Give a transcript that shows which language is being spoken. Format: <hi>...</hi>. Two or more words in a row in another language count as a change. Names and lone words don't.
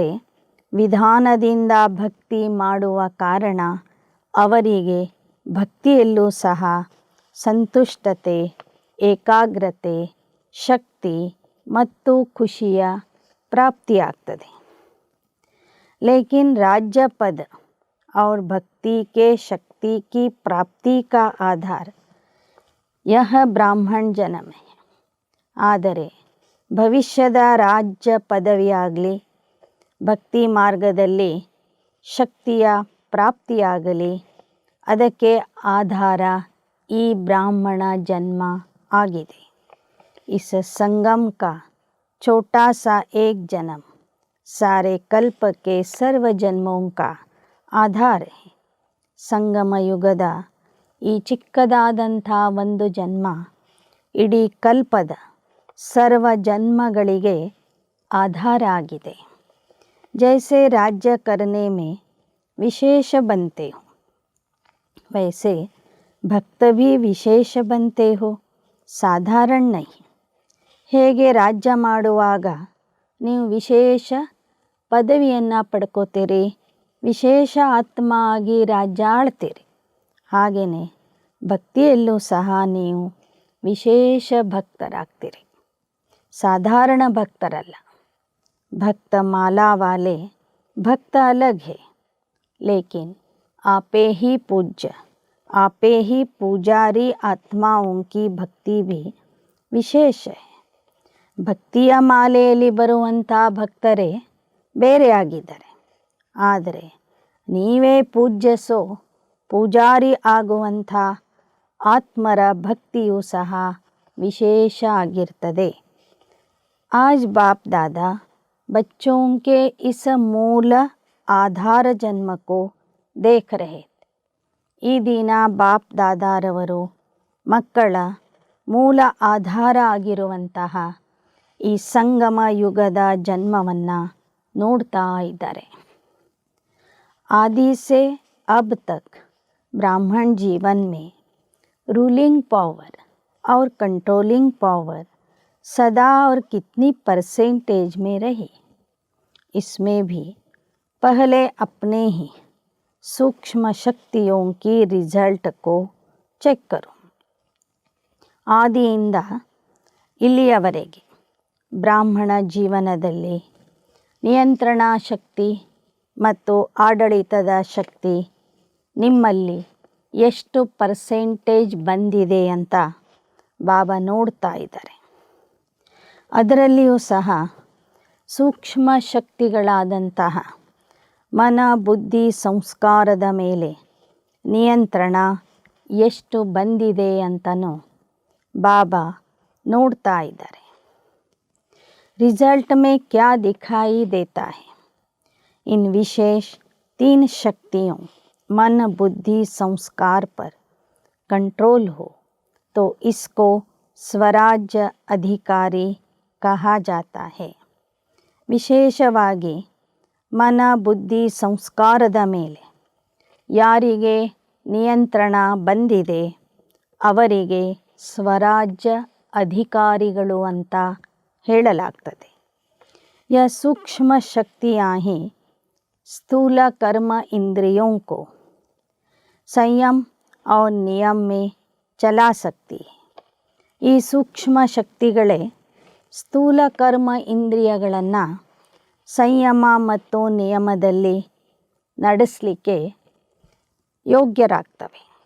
<kn>ವಿಧಾನದಿಂದ ಭಕ್ತಿ ಮಾಡುವ ಕಾರಣ ಅವರಿಗೆ ಭಕ್ತಿಯಲ್ಲೂ ಸಹ ಸಂತುಷ್ಟತೆ, ಏಕಾಗ್ರತೆ, ಶಕ್ತಿ ಮತ್ತು ಖುಷಿಯ ಪ್ರಾಪ್ತಿಯಾಗ್ತದೆ.</kn> <hi>लेकिन राज्य पद और भक्ति के शक्ति की प्राप्ति का आधार यह ब्राह्मण जन्म है.</hi> <kn>ಆದರೆ ಭವಿಷ್ಯದ ರಾಜ್ಯ ಪದವಿಯಾಗಲಿ ಭಕ್ತಿ ಮಾರ್ಗದಲ್ಲಿ ಶಕ್ತಿಯ ಪ್ರಾಪ್ತಿಯಾಗಲಿ ಅದಕ್ಕೆ ಆಧಾರ ಈ ಬ್ರಾಹ್ಮಣ ಜನ್ಮ ಆಗಿದೆ.</kn> <hi>इस संगम का छोटा सा एक जन्म सारे कल्प के सर्व जन्मों का ಆಧಾರ है.</hi> <kn>ಸಂಗಮ ಯುಗದ ಈ ಚಿಕ್ಕದಾದಂಥ ಒಂದು ಜನ್ಮ ಇಡೀ ಕಲ್ಪದ ಸರ್ವ ಜನ್ಮಗಳಿಗೆ आधार आಗಿದೆ.</kn> <hi>जैसे राज्य करने में विशेष बनते हो वैसे भक्त भी विशेष बनते हो, साधारण नहीं.</hi> <kn>ಹೇಗೆ ರಾಜ್ಯ ಮಾಡುವಾಗ ನೀವು ವಿಶೇಷ ಪದವಿಯನ್ನು ಪಡ್ಕೋತೀರಿ, ವಿಶೇಷ ಆತ್ಮ ಆಗಿ ರಾಜ್ಯ ಆಳ್ತೀರಿ, ಹಾಗೆಯೇ ಭಕ್ತಿಯಲ್ಲೂ ಸಹ ನೀವು ವಿಶೇಷ ಭಕ್ತರಾಗ್ತೀರಿ. ಸಾಧಾರಣ ಭಕ್ತರಲ್ಲ.</kn> <hi>भक्त माला वाले भक्त अलग है, लेकिन आपे ही पूज्य आपे ही पूजारी आत्माओं की भक्ति भी विशेष है.</hi> <kn>ಭಕ್ತಿಯ ಮಾಲೆಯಲ್ಲಿ ಬರುವಂಥ ಭಕ್ತರೇ ಬೇರೆಯಾಗಿದ್ದಾರೆ. ಆದರೆ ನೀವೇ ಪೂಜ್ಯಸೋ ಪೂಜಾರಿ ಆಗುವಂಥ ಆತ್ಮರ ಭಕ್ತಿಯೂ ಸಹ ವಿಶೇಷ ಆಗಿರ್ತದೆ.</kn> <hi>आज बाप दादा बच्चों के इस मूल आधार जन्म को देख रहे.</hi> <kn>ಈ ದಿನ ಬಾಪ್ ದಾದಾರವರು ಮಕ್ಕಳ ಮೂಲ ಆಧಾರ ಆಗಿರುವಂತಹ ಈ ಸಂಗಮ ಯುಗದ ಜನ್ಮವನ್ನು ನೋಡ್ತಾ ಇದ್ದಾರೆ.</kn> <hi>आदि से अब तक ब्राह्मण जीवन में</hi> <en>ruling power</en> <hi>और</hi> <en>controlling power</en> <hi>सदा और कितनी परसेंटेज में रही, इसमें भी पहले अपने ही सूक्ष्म शक्तियों की रिजल्ट को ಚೆಕ್ करो.</hi> <kn>ಆದಿಯಿಂದ ಇಲ್ಲಿಯವರೆಗೆ ಬ್ರಾಹ್ಮಣ ಜೀವನದಲ್ಲಿ ನಿಯಂತ್ರಣ ಶಕ್ತಿ ಮತ್ತು ಆಡಳಿತದ ಶಕ್ತಿ ನಿಮ್ಮಲ್ಲಿ ಎಷ್ಟು ಪರ್ಸೆಂಟೇಜ್ ಬಂದಿದೆ ಅಂತ ಬಾಬಾ ನೋಡ್ತಾ ಇದ್ದಾರೆ. ಅದರಲ್ಲಿಯೂ ಸಹ ಸೂಕ್ಷ್ಮ ಶಕ್ತಿಗಳಾದಂತಹ ಮನ ಬುದ್ಧಿ ಸಂಸ್ಕಾರದ ಮೇಲೆ ನಿಯಂತ್ರಣ ಎಷ್ಟು ಬಂದಿದೆ ಅಂತನೂ ಬಾಬಾ ನೋಡ್ತಾ ಇದ್ದಾರೆ.</kn> <hi>रिजल्ट में क्या दिखाई देता है? इन विशेष 3 शक्तियों मन बुद्धि संस्कार पर कंट्रोल हो तो इसको स्वराज्य अधिकारी कहा जाता है.</hi> <kn>ವಿಶೇಷವಾಗಿ ಮನ ಬುದ್ಧಿ ಸಂಸ್ಕಾರದ ಮೇಲೆ ಯಾರಿಗೆ ನಿಯಂತ್ರಣ ಬಂದಿದೆ ಅವರಿಗೆ ಸ್ವರಾಜ್ಯ ಅಧಿಕಾರಿಗಳು ಅಂತ ಹೇಳಲಾಗ್ತದೆ.</kn> <hi>यह सूक्ष्म शक्तियाँ ही स्थूल कर्म इंद्रियों को संयम और नियम में चला सकती है.</hi> <kn>ಈ ಸೂಕ್ಷ್ಮ ಶಕ್ತಿಗಳೇ ಸ್ಥೂಲ ಕರ್ಮ ಇಂದ್ರಿಯಗಳನ್ನು ಸಂಯಮ ಮತ್ತು ನಿಯಮದಲ್ಲಿ ನಡೆಸಲಿಕ್ಕೆ ಯೋಗ್ಯರಾಗ್ತವೆ.</kn>